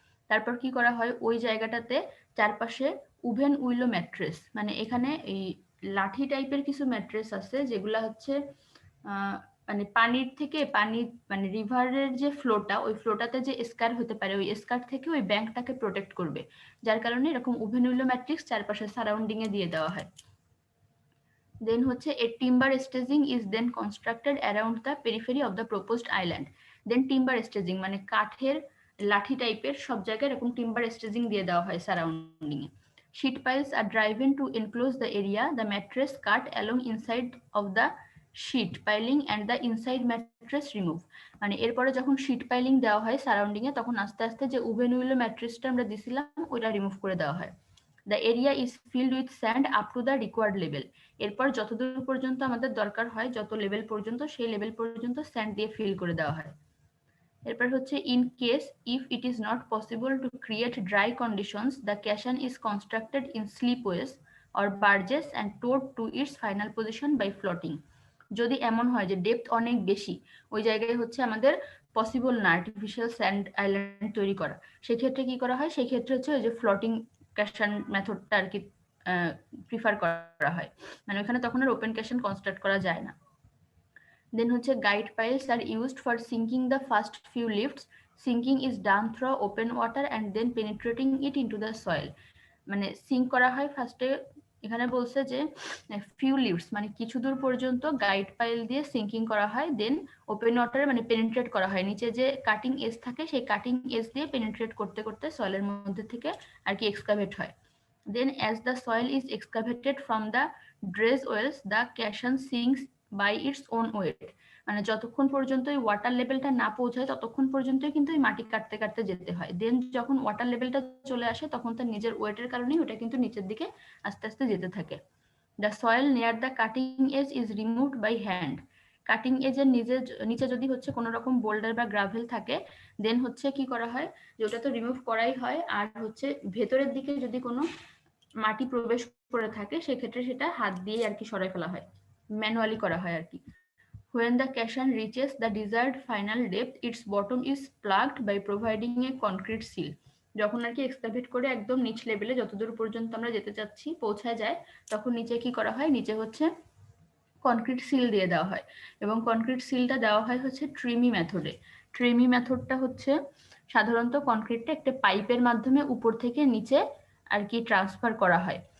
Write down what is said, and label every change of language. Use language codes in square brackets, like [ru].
[bn] তারপর কি করা হয়, ওই জায়গাটাতে চারপাশে উভেন উইলো ম্যাট্রেস, মানে এখানে এই লাঠি টাইপের কিছু ম্যাট্রেস আছে যেগুলা হচ্ছে মানে পানির থেকে পানি, মানে রিভারের যে ফ্লোটা ওই ফ্লোটাতে যে স্কার হতে পারে ওই স্কার থেকে ওই ব্যাংকটাকে প্রোটেক্ট করবে, যার কারণে এরকম উভেন উইলো ম্যাট্রিক্স চারপাশে সারাউন্ডিং এ দিয়ে দেওয়া হয়। [en] Then হচ্ছে a timber staging is then constructed around the periphery of the proposed island. [bn] Then timber staging মানে কাঠের লাঠি টাইপের সব জায়গায় এরকম টিম্বার স্টেজিং দিয়ে দেওয়া হয় surrounding A. [en] Sheet piles are driven to enclose the area. The mattress cut along inside of the sheet piling and the inside mattress remove. [bn] মানে এরপরে যখন শীট পাইলিং দেওয়া হয় সারাউন্ডিং এ তখন আস্তে আস্তে যে উভেন উইলো ম্যাট্রেসটা আমরা দিছিলাম ওইটা রিমুভ করে দেওয়া হয়। [en] The area is filled with sand up to the required level. [bn] এরপর যতদূর পর্যন্ত আমাদের দরকার হয় যত লেভেল পর্যন্ত সেই লেভেল পর্যন্ত স্যান্ড দিয়ে ফিল করে দেওয়া হয়। [en] এরপর হচ্ছে in case if it is not possible to create dry conditions the caisson is constructed in slipways or barges and towed to its final position by floating. [bn] যদি এমন হয় যে ডেপথ অনেক বেশি, ওই জায়গায় হচ্ছে আমাদের পসিবল না আর্টিফিশিয়াল স্যান্ড আইল্যান্ড তৈরি করা, সেক্ষেত্রে কি করা হয়, সেক্ষেত্রে হচ্ছে ওই যে ফ্লোটিং ক্যাশন মেথডটা আর কি প্রিফার করা হয়, মানে ওখানে তখন আর ওপেন ক্যাশন কনস্ট্রাক্ট করা যায় না। [en] Then হচ্ছে guide piles are used for sinking the first few lifts. Sinking is done through open water and then penetrating it into the soil. [bn] মানে সিঙ্ক করা হয় ফার্স্টে, এখানে বলছে যে ফিউ লিফটস মানে কিছু দূর পর্যন্ত গাইড পাইল দিয়ে সিঙ্কিং করা হয়, দেন ওপেন ওয়াটারে মানে পেনিট্রেট করা হয়, নিচে যে কাটিং এজ থাকে সেই কাটিং এজ দিয়ে পেনিট্রেট করতে করতে সয়েলের মধ্যে থেকে আর কি এক্সকাভেট হয়। [en] Then as the soil is excavated from the dredge wells, the caisson sinks by its own weight. [bn] মানে যতক্ষণ পর্যন্ত এই ওয়াটার লেভেলটা না পৌঁছায় ততক্ষণ পর্যন্তই কিন্তু এই মাটি কাটতে কাটতে যেতে হয়। দেন যখন ওয়াটার লেভেলটা চলে আসে তখন তার নিজের ওয়েটের কারণেই ওটা কিন্তু নিচের দিকে আস্তে আস্তে যেতে থাকে। [en] The soil near the cutting edge is removed by hand. [bn] Cutting এজের নিচে যদি হচ্ছে কোনো রকম বোল্ডার বা গ্রাভেল থাকে, দেন হচ্ছে কি করা হয়, যে ওটা তো রিমুভ করাই হয়, আর হচ্ছে ভেতরের দিকে যদি কোনো মাটি প্রবেশ করে থাকে সেক্ষেত্রে সেটা হাত দিয়ে আর কি সরাই ফেলা হয়, ম্যানুয়ালি করা হয় আর কি। [en] When the caisson reaches the desired final depth, its bottom is plugged by providing a concrete seal. [bn] যখন আর কি এক্সকাভেট করে একদম নিচ লেভেলে যতদূর পর্যন্ত আমরা যেতে চাচ্ছি পৌঁছায় যায়, তখন নিচে কি করা হয়, নিচে হচ্ছে কনক্রিট সিল দিয়ে দেওয়া হয়, এবং কনক্রিট সিলটা দেওয়া হয় হচ্ছে ট্রিমি মেথডে। ট্রিমি মেথডটা হচ্ছে সাধারণত কনক্রিটটা একটা পাইপের মাধ্যমে উপর থেকে নিচে আর কি ট্রান্সফার করা হয়।